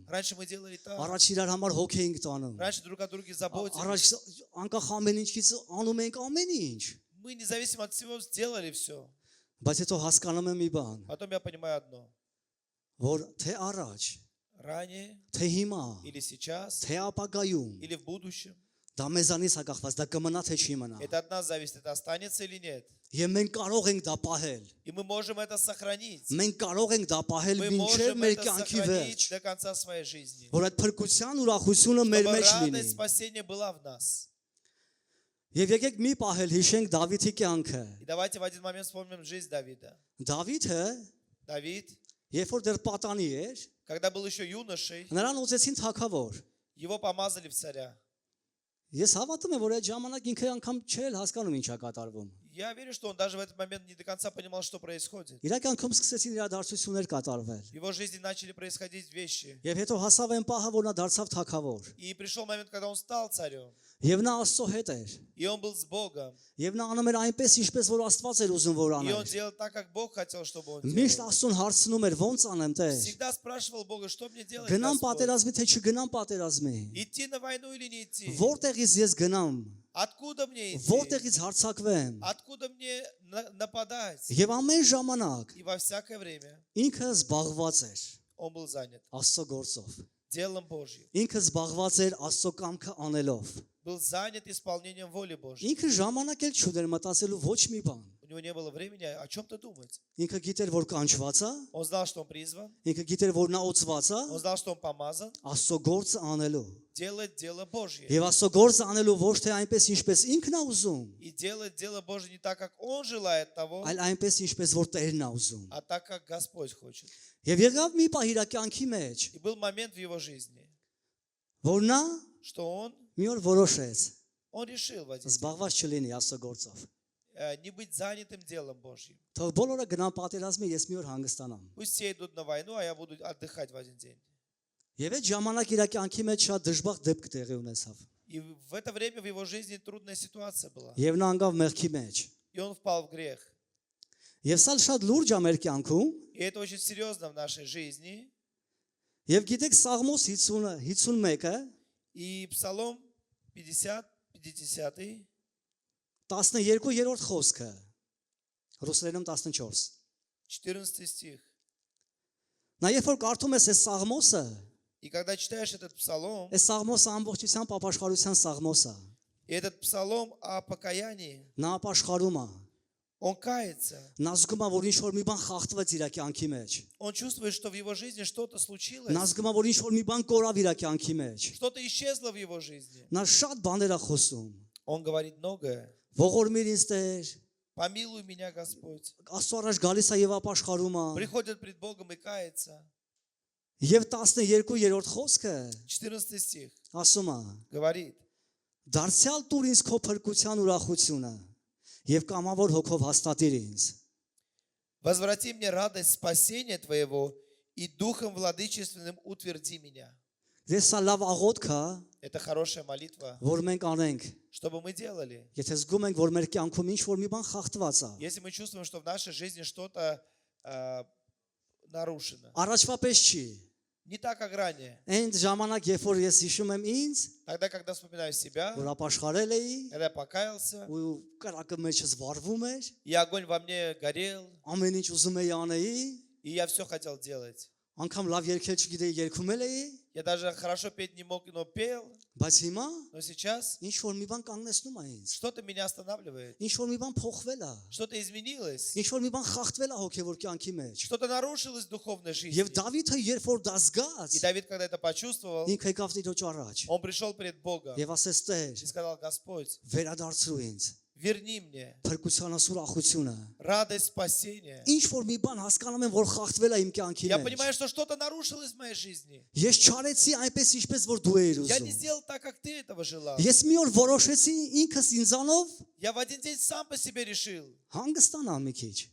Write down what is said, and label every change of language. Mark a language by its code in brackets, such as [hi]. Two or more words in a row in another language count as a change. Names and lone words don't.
[ru] Раньше мы делали так. [hy] առաջ իրար համար հոգ էինք տանում, [ru] Раньше друг о друге [hy] առաջ [ru] заботились. [hy] անկախ ամեն ինչից անում ենք ամեն ինչ, [ru] мы независимо от всего сделали все. [hy] Բայց հետո հասկանում եմ մի բան, [ru] Потом я понимаю одно. [hy] որ թե առաջ, [ru] Ранее [hy] թե հիմա, [ru] или сейчас, [hy] թե ապագայում, [ru] или в будущем. [hy] դա մեզանից է կախված, դա կմնա թե չի մնա։ [ru] Это от нас зависит, это останется или нет. [hy] Եվ մենք կարող ենք դա պահել։ [ru] И мы можем это сохранить. [hy] Մենք կարող ենք դա պահել [ru] Мы [hy] մինչև [ru] можем [hy] մեր [ru] это [hy] կյանքի [ru] сохранить [hy] վերջ, [ru] до конца своей жизни. [hy] որ այդ փրկության ուրախությունը մեր [ru] Чтобы [hy] մեջ լինի։ [ru] радость спасения была в нас. [hy] Եվ եկեք մի պահել հիշենք Դավիթի կյանքը։ [ru] И давайте в один момент вспомним жизнь Давида. [hy] Դավիթը, [ru] Давид, [hy] երբ որ դեռ պատանի էր, [ru] когда был еще юношей, [hy] նրան ուզեցին թագավոր։ [ru] его помазали в царя. [hy] Ես հավատում եմ, որ այդ ժամանակ ինքը անգամ չէր հասկանում ինչա կատարվում։ [ru] Я верю, что он даже в этот момент не до конца понимал, что происходит. [hy] Իր կյանքում սկսեցին իրադարձություններ կատարվել։ [ru] В его жизни начали происходить вещи. [hy] Եվ հետո հասավ այն պահը, որ նա դարձավ թագավոր։ [ru] И пришел момент, когда он стал царем. [hy] Եվ նա Աստծո հետ էր։ [ru] И он был с Богом. [hy] Եվ նա անում էր այնպես, ինչպես որ Աստված էր ուզում որ [ru] И он [hy] աներ։ [ru] делал так, как Бог хотел, чтобы он [hy] Միշտ [ru] делал. [hy] Աստծուն հարցնում էր, ո՞նց անեմ Տեր։ [ru] Всегда спрашивал Бога, что мне делать, [hy] Գնամ [ru] Господь? [hy] պատերազմի, թե չգնամ պատերազմի։ [ru] Идти на войну или не идти? [hy] Որտեղից ես գնամ, [ru] Откуда мне идти? [hy] որտեղից հարցակվեմ։ [ru] Откуда мне нападать? [hy] Եվ ամեն ժամանակ [ru] И во всякое время [hy] ինքը զբաղված էր [ru] он был занят [hy] Աստծո գործով։ [ru] делом Божьим. [hy] Ինքը զբաղված էր Աստծո կամքը անելով։ [ru] Был занят исполнением воли Божьей. [hy] Ինքը ժամանակ էլ չուներ մտածելու ոչ մի бан։ [ru] У него не было времени о чем-то думать. [hy] Ինքը գիտեր, որ կանչված է, [ru] Он знал, что он призван. [hy] ինքը гիտեր, որ նա օծված է [ru] Он знал, что он помазан. [hy] Աստծո գործը անելու։ [ru] Делать дело Божье. [hy] Եվ Աստծո գործը անելու ոչ թե այնպես ինչպես ինքն է ուզում, [ru] И делать дело Божье не так, как он желает того, [hy] այլ այնպես ինչպես որ Տերն է ուզում։ [ru] а так, как Господь хочет. [hy] Եվ եղավ մի պահ իր կյանքի մեջ, [ru] И был момент в его жизни, [hy] որ նա [ru] что он [hy] մի օր որոշեց [ru] решил в один день, [hy] զբաղված չլինի Աստծո գործով։ [ru] не быть занятым делом Божьим. [hy] Թող բոլորը գնան պատերազմի, ես մի օր հանգստանամ։ [ru] Пусть все идут на войну, а я буду отдыхать в один день. [hy] Եվ այդ ժամանակ իր կյանքի մեջ շատ դժբախտ դեպք տեղի ունեցավ։ [ru] И в это время в его жизни трудная ситуация была. [hy] Եվ նա անգավ մեղքի մեջ։ [ru] И он впал в грех. [hy] Եվ սա շատ լուրջ է մեր կյանքում, [ru] И это очень серьезно в нашей жизни. [hy] եւ գիտեք Սաղմոս 51-ը [ru] И Псалом 50, [hy] 12-րդ խոսքը, ռուսերենում 14։ [ru] 14 стих. [hy] Նա երբ որ կարդում ես այս Սաղմոսը, [ru] И когда читаешь этот псалом, [hy] այս Սաղմոսը ամբողջությամբ ապաշխարության Սաղմոս է։ [ru] и этот псалом о покаянии, [hy] Նա ապաշխարում է։ [ru] он кается. [hy] Նա զգում է, որ ինչ որ մի բան խախտվեց իր կյանքի մեջ։ [ru] Он чувствует, что в его жизни что-то случилось, [hy] Նա զգում է, որ ինչ որ մի բան կորավ իր կյանքի մեջ։ [ru] что-то исчезло в его жизни. [hy] Նա շատ բաներ է խոսում։ [ru] Он говорит многое. [hy] Ողորմիր ինձ Տեր, [ru] Помилуй меня, Господь. [hy] Աստծո առաջ գալիս է եւ ապաշխարում է։ [ru] Приходит пред Богом и кается. [hy] Եվ 12-րդ խոսքը [ru] 14 стих [hy] ասում է. [ru] говорит: [hy] Դարձյալ տուր ինձ քո փրկության ուրախությունը եւ կամավոր հոգով հաստատիր ինձ։ [ru] Возврати мне радость спасения Твоего и духом владычественным утверди меня. [hy] Դե սա լավ աղոթք է, [ru] Это хорошая молитва, [hy] որ մենք անենք։ [ru] чтобы мы делали. [hy] Եթե զգում ենք, որ մեր կյանքում ինչ որ մի բան խախտված է, [ru] Если мы чувствуем, что в нашей жизни что-то нарушено, [hy] առաջվա պես չի։ [ru] не так, как ранее. [hy] Այն ժամանակ, երբ որ ես հիշում եմ ինձ, [ru] Тогда, когда вспоминаю себя, [hy] որ ապաշխարել էի, [ru] когда я покаялся, [hy] ու կրակը մեջս վառվում էր, [ru] и огонь во мне горел, [hy] ամեն ինչ ուզում էի անեի, [ru] и я все хотел делать. [hy] անգամ լավ երգել չգիտեի, երգում էի, [ru] Я даже хорошо петь не мог, но пел. [hy] բայց հիմա [ru] Но сейчас [hy] ինչ որ մի бан կանգնեցնում է ինձ։ [ru] что-то меня останавливает. [hy] Ինչ որ մի բան փոխվել է։ [ru] Что-то изменилось. [hy] Ինչ որ մի բան խախտվել է հոգևոր кյանքի մեջ։ [ru] Что-то нарушилось в духовной жизни. [hy] Եվ Դավիթը երբ որ դա զգաց, [ru] И Давид, когда это почувствовал, [hy] ինքը եկավ Տիրոջ առաջ [ru] он пришел пред Богом [hy] եւ ասեց Տեր, [ru] и сказал: Господь, [hy] վերադարձրու ինձ [ru] верни мне [hy] փրկությանս ուրախությունը։ [ru] радость спасения. [hy] Ինչ որ մի բան հասկանում եմ, որ խախտվել է իմ կյանքի [ru] Я [hy] մեջ։ [ru] понимаю, что что-то нарушилось в моей жизни. [hy] Ես չարեցի այնպես ինչպես որ դու էիր [ru] Я не [hy] ուզում։ [ru] сделал так, как ты этого желал. [hy] Ես մի օր որոշեցի ինքս ինձանով [ru] Я в один день сам по себе решил [hy] հանգստանալ մի քիչ,